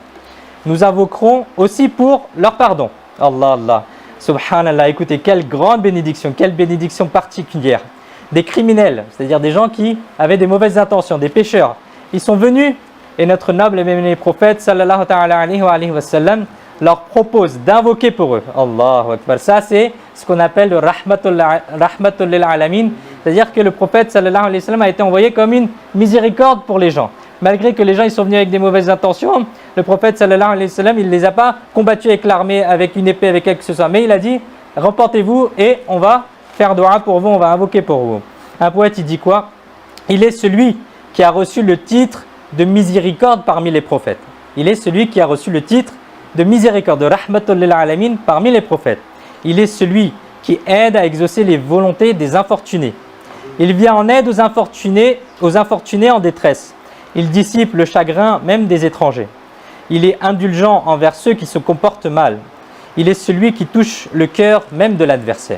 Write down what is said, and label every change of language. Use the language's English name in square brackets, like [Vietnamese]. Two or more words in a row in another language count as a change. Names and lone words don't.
[French] Nous invoquerons aussi pour leur pardon. Allah, Allah, subhanallah, écoutez, quelle grande bénédiction, quelle bénédiction particulière. Des criminels, c'est-à-dire des gens qui avaient des mauvaises intentions, des pécheurs, ils sont venus et notre noble et bien-aimé prophète [Arabic] صلى الله تعالى عليه وسلم [French] leur propose d'invoquer pour eux. [Arabic] الله أكبر. [French] Ça, c'est ce qu'on appelle le [Arabic] رحمة للعالمين, [French] c'est-à-dire que le prophète [Arabic] صلى الله عليه وسلم [French] a été envoyé comme une miséricorde pour les gens. Malgré que les gens ils sont venus avec des mauvaises intentions, le prophète [Arabic] صلى الله عليه وسلم, [French] il ne les a pas combattus avec l'armée, avec une épée, avec quelque chose, mais il a dit, repentez-vous et on va faire dua pour vous, on va invoquer pour vous. Un poète, il dit quoi? Il est celui qui a reçu le titre de miséricorde parmi les prophètes. Il est celui qui a reçu le titre de miséricorde, de [Arabic] رحمة للعالمين [French] parmi les prophètes. Il est celui qui aide à exaucer les volontés des infortunés. Il vient en aide aux infortunés en détresse. Il dissipe le chagrin même des étrangers. Il est indulgent envers ceux qui se comportent mal. Il est celui qui touche le cœur même de l'adversaire.